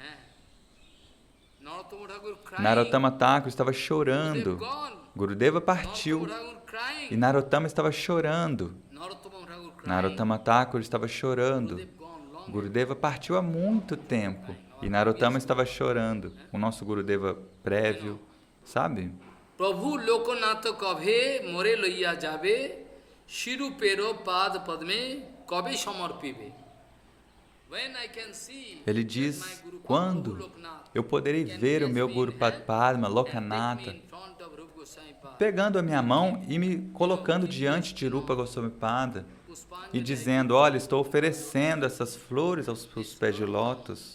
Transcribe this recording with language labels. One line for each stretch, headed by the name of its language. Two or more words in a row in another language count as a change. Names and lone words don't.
Portuguese: Narottama Thakur estava chorando. Gurudeva partiu e Narottama estava chorando. Narottama Thakur estava chorando. Gurudeva partiu há muito tempo e Narottama estava chorando. O nosso Gurudeva prévio, sabe?
Bangla: প্রভু লোকনাথ কবে মোরে লইয়া যাবে শ্রীরূপের পাদপদ্মে কবে সমর্পিবে.
Portuguese: Ele diz: quando eu poderei ver o meu Guru Padma, Lokanatha, pegando a minha mão e me colocando diante de Rupa Goswami Pada e dizendo: olha, estou oferecendo essas flores aos seus pés de lótus.